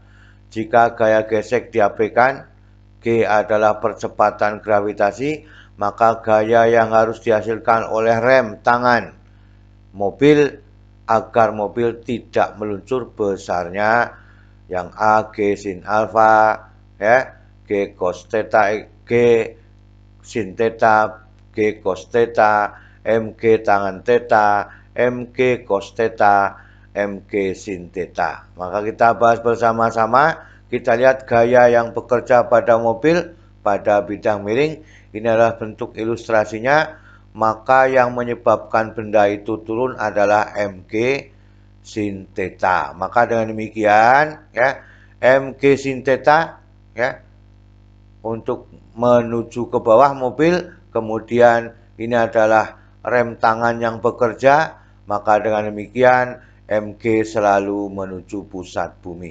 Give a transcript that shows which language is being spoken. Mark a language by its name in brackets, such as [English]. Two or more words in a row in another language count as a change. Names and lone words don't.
[Indonesian] Jika gaya gesek diabaikan, G adalah percepatan gravitasi, maka gaya yang harus dihasilkan oleh rem tangan mobil agar mobil tidak meluncur besarnya yang A G sin alfa, ya, G cos theta, G sin theta, G cos theta, MG tangan theta, MG cos theta, MG sin theta. Maka kita bahas bersama-sama. Kita lihat gaya yang bekerja pada mobil pada bidang miring. Ini adalah bentuk ilustrasinya. Maka yang menyebabkan benda itu turun adalah MG sin theta. Maka dengan demikian, ya, MG sin theta, ya, untuk menuju ke bawah mobil, kemudian ini adalah rem tangan yang bekerja, maka dengan demikian MG selalu menuju pusat bumi.